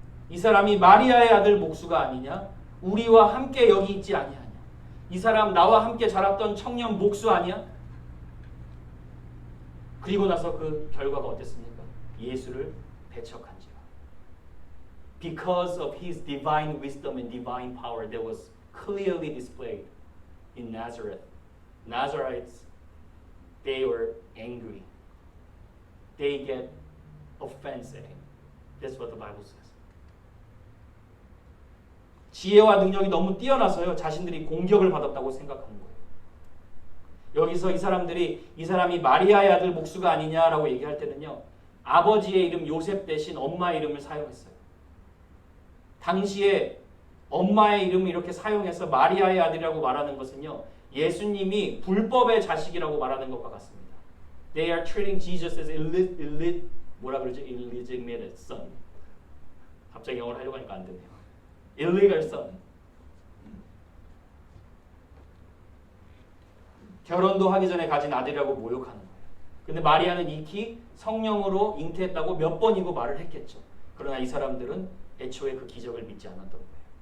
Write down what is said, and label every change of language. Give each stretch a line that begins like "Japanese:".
Korean: 이 사람이 마리아의 아들 목수가 아니냐. 우리와 함께 여기 있지 아니하냐. 이 사람 나와 함께 자랐던 청년 목수 아니야? 그리고 나서 그 결과가 어땠습니까? 예수를 배척한지라.
English: Because of his divine wisdom and divine power that was clearly displayed in Nazareth. Nazarites, they were angry. They get offense at him. That's what the Bible says.
Korean: 지혜와 능력이 너무 뛰어나서요, 자신들이 공격을 받았다고 생각하는 거예요. 여기서 이 사람이 마리아의 아들 목수가 아니냐라고 얘기할 때는요, 아버지의 이름 요셉 대신 엄마의 이름을 사용했어요. 당시에 엄마의 이름을 이렇게 사용해서 마리아의 아들이라고 말하는 것은요, 예수님이 불법의 자식이라고 말하는 것과 같습니다.
English: They are treating Jesus as illegitimate son.
Korean: 갑자기 영어를 하려고 하니까 안 되네요.
English: illegal son.
Korean: 결혼도 하기 전에 가진 아들이라고 모욕하는 거예요. 근데 마리아는 익히 성령으로 잉태했다고 몇 번이고 말을 했겠죠. 그러나 이 사람들은 애초에 그 기적을 믿지 않았던 거예요.